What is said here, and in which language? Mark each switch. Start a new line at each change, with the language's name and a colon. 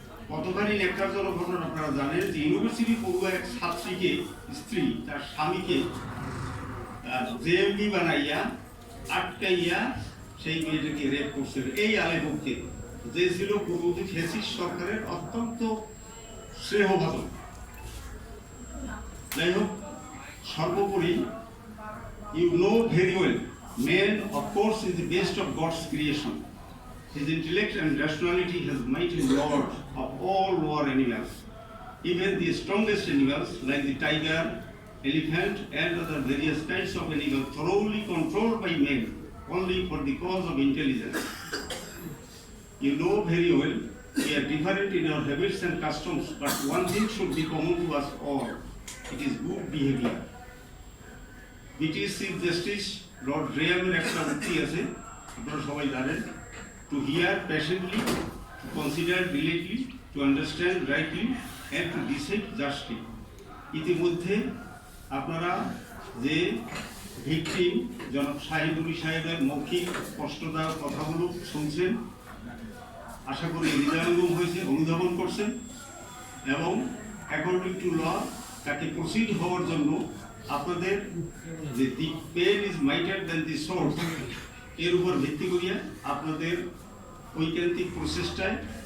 Bangla: কতখানি ন্যাক্কারজনক ঘটনা আপনারা জানেন যে ইউনিভার্সিটি পড়ুয়া এক ছাত্রীকে স্ত্রী তার স্বামীকে জেএমবি বানাইয়া আটকাইয়া সেই মেয়েটাকে রেপ করছে এই আলেমকে, যে ছিল পূর্ববর্তী ফ্যাসিস্ট সরকারের অত্যন্ত স্নেহভাজন। যাই হোক, সর্বোপরি
English: you know very well, man of course is the best of God's creation. His intellect and rationality has made him lord of all lower animals. Even the strongest animals like the tiger, elephant and other various kinds of animals thoroughly controlled by men only for the cause of intelligence. You know very well, we are different in our habits and customs, but one thing should be common to us all. It is good behavior. British Chief Justice Lord Graham's
Bangla: একটা উক্তি আছে, আপনারা সবাই জানেন,
English: to hear patiently, to consider diligently, to understand rightly and to decide justly.
Bangla: ইতিমধ্যে আপনারা যে victim জনাব শাহিদুল সাহেবের মৌখিক স্পষ্টতার কথাগুলো শুনছেন, আশা করি হৃদয়ঙ্গম হয়েছে, অনুধাবন করছেন এবং
English: according to law
Bangla: তাকে প্রসিড হওয়ার জন্য আপনাদের যে
English: the pen is mightier than the sword
Bangla: এর উপর ভিত্তি করিয়া আপনাদের ঐকান্তিক প্রচেষ্টায়